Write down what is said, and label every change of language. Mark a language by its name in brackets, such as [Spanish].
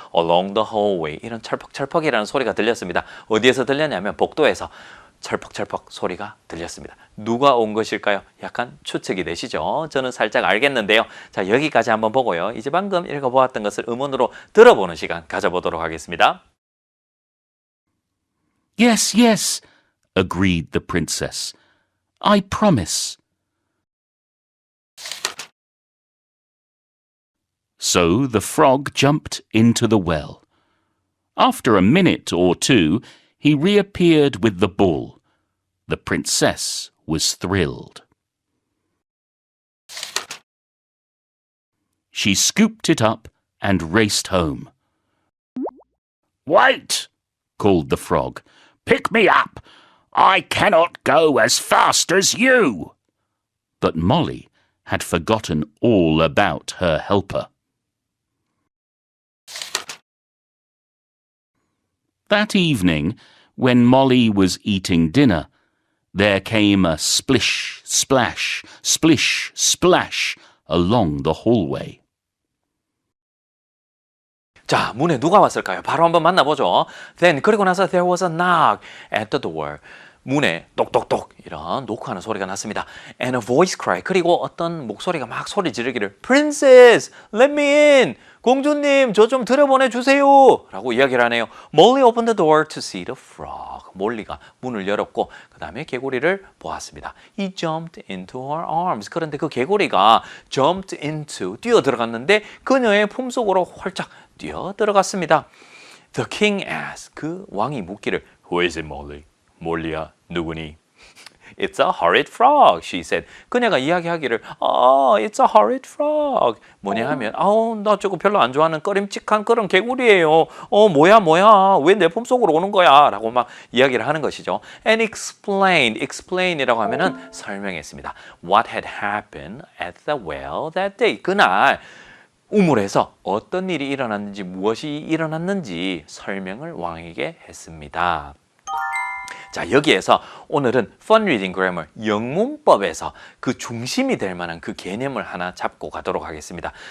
[English] Along the hallway, [Korean] 이런 철퍽이라는 소리가 들렸습니다. 어디에서 들렸냐면 복도에서 철퍽 소리가 들렸습니다. 누가 온 것일까요? 약간 추측이 되시죠? 저는 살짝 알겠는데요. 자, 여기까지 한번 보고요. 이제 방금 읽어보았던 것을 음원으로 들어보는 시간 가져보도록 하겠습니다. [English] Yes, agreed the princess. I promise. So the frog jumped into the well. After a minute or two, he reappeared with the bull. The princess was thrilled. She scooped it up and raced home. Wait, called the frog. Pick me up. I cannot go as fast as you. But Molly had forgotten all about her helper. That evening, when Molly was eating dinner, there came a splish, splash, splish, splash along the hallway. [Korean] 자, 문에 누가 왔을까요? 바로 한번 만나보죠. Then, 그리고 나서 [English] there was a knock at the door. [Korean] 문에 똑똑똑 이런 노크하는 소리가 났습니다. [English] And a voice cry. [Korean] 그리고 어떤 목소리가 막 소리 지르기를 [English] Princess, let me in. [Korean] 공주님, 저 좀 들여보내주세요. 라고 이야기를 하네요. [English] Molly opened the door to see the frog. [Korean] 몰리가 문을 열었고 그 다음에 개구리를 보았습니다. [English] He jumped into her arms. [Korean] 그런데 그 개구리가 jumped into, 뛰어 들어갔는데 그녀의 품속으로 활짝 뛰어 들어갔습니다. [English] The king asked. [Korean] 그 왕이 묻기를 [English] Who is it, Molly? [Korean] 몰리야, 누구니? [English] It's a horrid frog, she said. [Korean] 그녀가 이야기하기를 [English] it's a horrid frog. [Korean] 뭐냐 하면 나 저거 별로 안 좋아하는 꺼림칙한 그런 개구리예요. 뭐야 왜 내 품속으로 오는 거야 라고 막 이야기를 하는 것이죠. And explain이라고 하면은 설명했습니다. [English] What had happened at the well that day. [Korean] 그날 우물에서 어떤 일이 일어났는지 무엇이 일어났는지 설명을 왕에게 했습니다. 자, 여기에서 오늘은 Fun Reading Grammar, 영문법에서 그 중심이 될 만한 그 개념을 하나 잡고 가도록 하겠습니다.